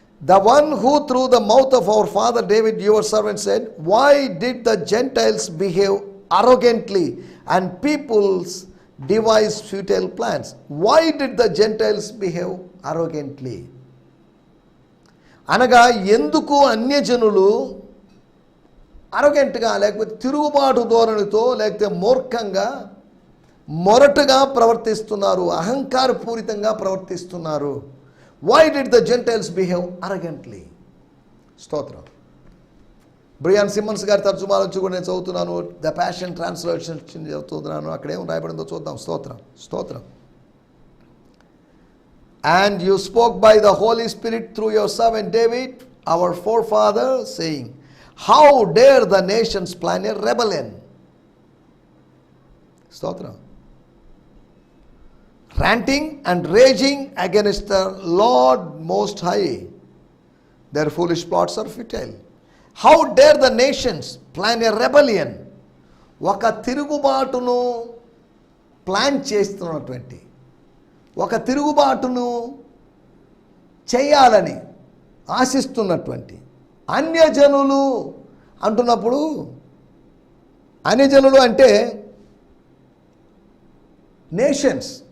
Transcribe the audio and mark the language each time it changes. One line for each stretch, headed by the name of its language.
English: The one who through the mouth of our father David your servant said, why did the Gentiles behave arrogantly and peoples devise futile plans? Why did the Gentiles behave arrogantly?
Telugu: అనగా ఎందుకు అన్యజనులు అరోగెంట్గా, లేకపోతే తిరుగుబాటు ధోరణితో, లేకపోతే మూర్ఖంగా, మొరటుగా ప్రవర్తిస్తున్నారు, అహంకారపూరితంగా ప్రవర్తిస్తున్నారు.
English: Why did the gentiles behave arrogantly?
Telugu: స్తోత్రం. బ్రియాన్ సిమ్మన్స్ గారి తర్జుమాల నుంచి కూడా నేను చదువుతున్నాను. ద ప్యాషన్ ట్రాన్స్లేషన్ చదువుతున్నాను. అక్కడ ఏం రాయబడిందో చూద్దాం. స్తోత్రం.
English: And you spoke by the Holy Spirit through your servant David, our forefather, saying, how dare the nations plan a rebellion?
Telugu: Stotram.
English: Ranting and raging against the Lord Most High. Their foolish plots are futile. How dare the nations plan a rebellion?
Telugu: ఒక తిరుగుబాటును plan చేస్తున్నటువంటి, ఒక తిరుగుబాటును చేయాలని ఆశిస్తున్నటువంటి అన్యజనులు అంటున్నప్పుడు, అన్యజనులు అంటే nations.